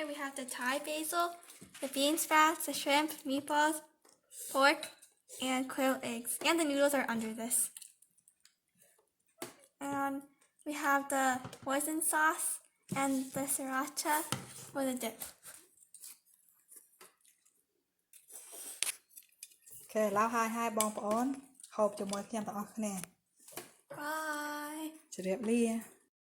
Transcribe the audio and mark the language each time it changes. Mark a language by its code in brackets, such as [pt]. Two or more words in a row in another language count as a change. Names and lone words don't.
[en] We have the Thai basil, the bean sprouts, the shrimp, meatballs, pork, and quail eggs. And the noodles are under this. And we have the hoisin sauce and the sriracha for the dip. [km] អូខេឥឡូវហើយបងប្អូនហូបជាមួយខ្ញុំទាំងអស់គ្នា [en] Bye. [km] ជម្រាបលា